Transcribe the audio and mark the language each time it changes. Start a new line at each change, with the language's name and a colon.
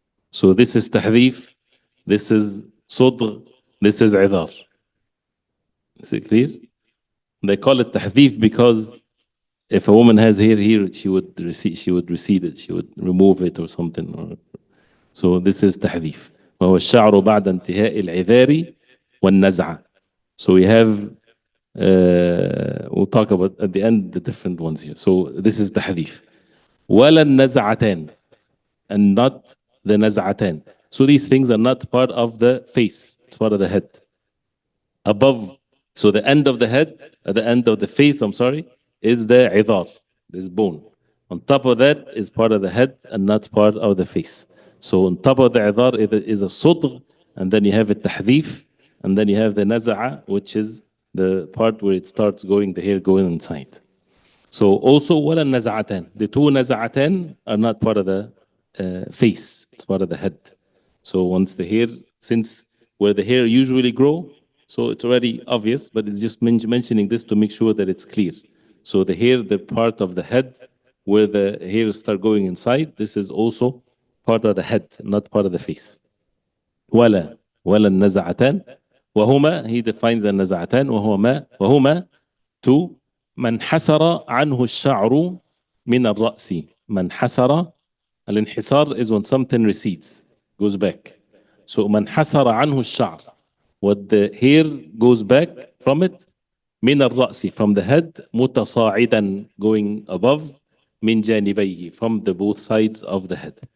English: So this is تحذيف, this is صدغ, this is عذار. Is it clear? They call it تحذيف because if a woman has hair here, she would recede it, she would remove it or something. So this is تحذيف.
Arabic: وهو الشعر بعد انتهاء العذار والنزعة.
English: So we have, we'll talk about at the end the different ones here. So this is تحذيف.
Arabic: ولا النزعتان,
English: and not the نزعتان. So these things are not part of the face, it's part of the head. Above, so the end of the head, at the end of the face, I'm sorry, is the عذار, this bone. On top of that is part of the head and not part of the face. So on top of the عذار is a صدغ, and then you have a تحذيف, and then you have the نزعة, which is the part where it starts going, the hair going inside. So also
Arabic: ولا النزعتان.
English: The two نزعتان are not part of the face. It's part of the head. So once the hair, since where the hair usually grow, so it's already obvious, but it's just mentioning this to make sure that it's clear. So the hair, the part of the head where the hairs start going inside, this is also part of the head, not part of the face.
Arabic: ولا النزعتان وهما,
English: he defines
Arabic: النزعتان وهما to من حسر عنه الشعر من الرأس. من حسر,
English: الانحسار is when something recedes, goes back. So
Arabic: من حسر عنه الشعر,
English: what the hair goes back from it, من الرأس, from the head, متصاعدا, going above,
Arabic: من جانبيه,
English: from the both sides of the head.